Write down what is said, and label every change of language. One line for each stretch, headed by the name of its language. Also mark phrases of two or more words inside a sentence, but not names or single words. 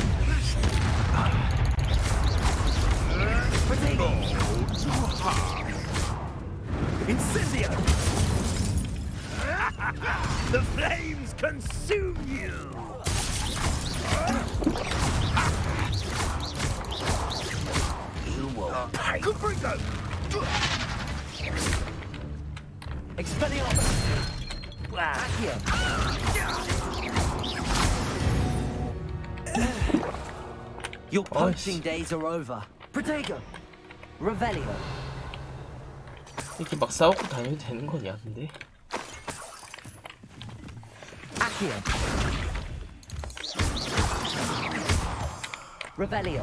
English: Oh, too hard. Incendio! The flames consume you! You will pay. Caprico! Expelliarmus. Accio. Your poaching days are over. Protego. Revelio.
Korean: 이렇게 막 싸우고 다녀도 되는 거냐 근데?
English: Accio. Revelio.